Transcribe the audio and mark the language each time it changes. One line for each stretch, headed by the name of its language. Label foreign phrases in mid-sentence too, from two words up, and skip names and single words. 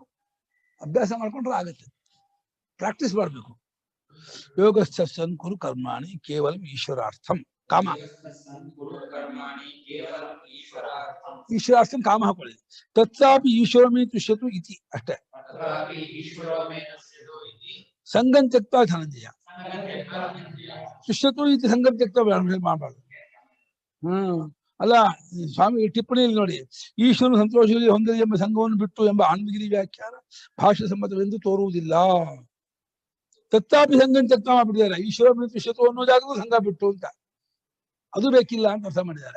Kannada: ಅಭ್ಯಾಸ ಮಾಡ್ಕೊಂಡ್ರೆ ಆಗುತ್ತೆ, ಪ್ರಾಕ್ಟೀಸ್ ಮಾಡ್ಬೇಕು.
Sanskrit: ಯೋಗಸ್ಥ ಸನ್ ಕುರು ಕರ್ಮಾಣಿ ಕೇವಲ ಈಶ್ವರಾರ್ಥಂ ಕಾಮ. ಈಶ್ವರಾರ್ಥಂ ಕಾಮ
Kannada: ಹಾಕೊಳ್ಳಿ.
Sanskrit: ತತ್ರಾಪಿ ಈಶ್ವರಮೇ ತುಷ್ಯತು ಇತಿ ಅಷ್ಟೇ. ಸಂಗಂ ತ್ಯಕ್ತ ಧನಂಜಯ ತುಷ್ಯತು ಇತಿ ಸಂಗಂ ತ್ಯಕ್ತ ಮಾಡಬಾರ್ದು.
Kannada: ಅಲ್ಲ, ಸ್ವಾಮಿ ಟಿಪ್ಪಣಿಯಲ್ಲಿ ನೋಡಿ, ಈಶ್ವರನ ಸಂತೋಷದಲ್ಲಿ ಹೊಂದಲಿ ಎಂಬ ಸಂಘವನ್ನು ಬಿಟ್ಟು ಎಂಬ ಆನಂದಗಿರಿ ವ್ಯಾಖ್ಯಾನ ಭಾಷ್ಯ ಸಮ್ಮತವೆಂದು ತೋರುವುದಿಲ್ಲ.
Sanskrit: ತತ್ತಾಪಿ ಸಂಘ ತ್ಯಕ್ತ ಮಾಡ್ಬಿಟ್ಟಿದ್ದಾರೆ. ಈಶ್ವರ ತುಷ್ಯತು
Kannada: ಅನ್ನೋ ಜಾಗಕ್ಕೂ ಸಂಘ ಬಿಟ್ಟು ಅಂತ, ಅದು ಬೇಕಿಲ್ಲ ಅಂತ ಅರ್ಥ ಮಾಡಿದ್ದಾರೆ.